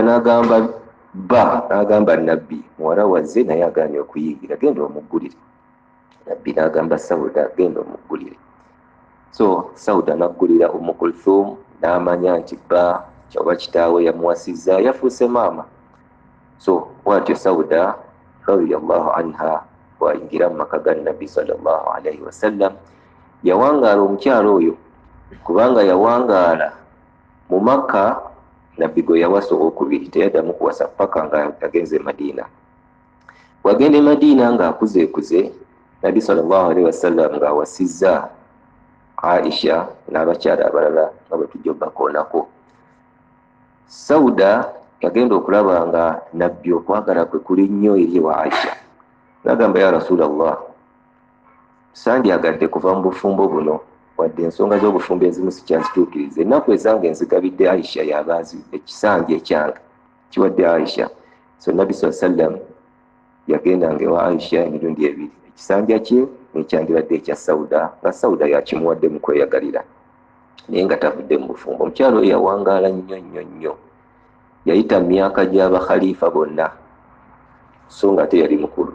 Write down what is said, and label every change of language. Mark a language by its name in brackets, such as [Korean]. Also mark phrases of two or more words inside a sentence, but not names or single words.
[Ganda] N'agamba Nabbi, muwala wazze naye agaanye okuyingira, genda omuggulire. Nabbi n'agamba Sauda, genda omuggulire. So Sauda n'aggulira Ummu Kulthum, n'amanya nti bba kyaba kitaawe yamuwasizza, yafuuse maama. So bw'atyo Sauda [Arabic] رضي الله عنها [Ganda] bw'ayingira mu maka ga Nabbi [Arabic] صلى الله عليه وسلم, [Ganda] yawangaala omukyala oyo, kubanga yawangaala mu Makka. Nabbi gwe yawasa owokubiri, teyaddamu kuwasa paka nga agenze e Madiina. Bw'agenda e Madiina ng'akuzeekuze, Nabbi [Arabic] صلى الله عليه وسلم [Ganda] ng'awasizza Aisha n'abakyala abalala nga bwe tujja obbakoonako. Sauda yagenda okulaba nga Nabbi okwagala kwe kuli nnyo eri wa Aisha. N'agamba, [Arabic] يا رسول الله, [Ganda] sandyagadde kuva mu bufumbo buno, wadde ensonga z'obufumbo ezimu sikyazituukirize. Ennaku ezange nzigabidde Aisha y'abaazi, ekisanja ekyange kiwadde Aisha. So Nabbi [Arabic] صلى الله عليه وسلم [Ganda] yagendanga ewa Aisha emirundi ebiri, ekisanja kye n'ekyandibadde ekya Sauda, nga Sauda yakimuwadde mu kweyagalira naye nga tavudde mu bufumbo. Omukyalo oyo yawangaala nnyo, yayita mu myaka gy'abakhalifa bonna, so nga ate yali mukulu.